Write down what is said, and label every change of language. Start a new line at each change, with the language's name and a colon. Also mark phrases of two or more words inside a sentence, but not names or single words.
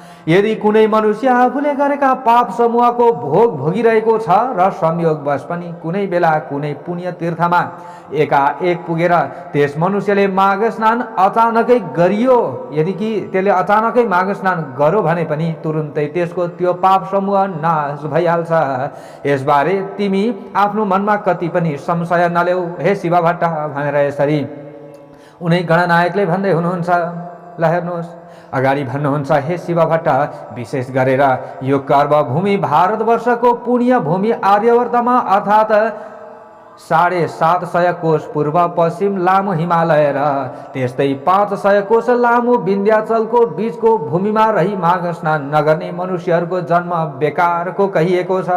Nepali: यदि कुनै मनुष्य आफूले गरेका पाप समूहको भोग भोगिरहेको छ र संयोगवश पनि कुनै बेला कुनै पुण्य तीर्थमा एकाएक पुगेर त्यस मनुष्यले माघ स्नान अचानकै गरियो, यदि कि त्यसले अचानकै माघ स्नान गर्यो भने पनि तुरुन्तै त्यसको त्यो पाप समूह नाश भइहाल्छ। यसबारे तिमी आफ्नो मनमा कति पनि संशय नलेऊ हे शिव भट्ट भनेर यसरी उनै गणनायकले भन्दै हुनुहुन्छ। ल हेर्नुहोस्, अगाडि भन्नुहुन्छ, हे शिव भट्ट, विशेष गरेर यो कर्मभूमि भारतवर्षको पुण्य भूमि आर्यवर्तमा अर्थात् 750 कोश पूर्व पश्चिम लामो हिमालय र त्यस्तै 500 कोश लामो विन्ध्याचलको बीचको भूमिमा रही माघ स्नान नगर्ने मनुष्यहरूको जन्म बेकारको कहिएको छ।